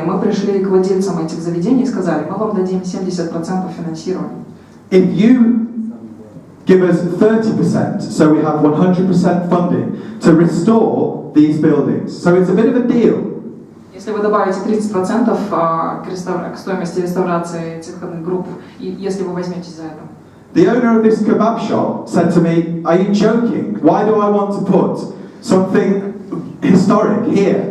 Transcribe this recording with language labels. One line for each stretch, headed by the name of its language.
Russian: Мы пришли к владельцам этих заведений и сказали, мы вам дадим 70% финансирования.
English: If you give us 30%, so we have 100% funding to restore these buildings. So it's a bit of a deal.
Russian: Если вы добавите 30% к стоимости реставрации этих входных групп, если вы возьметесь за это.
English: The owner of this kebab shop said to me, "Are you joking? Why do I want to put something historic here?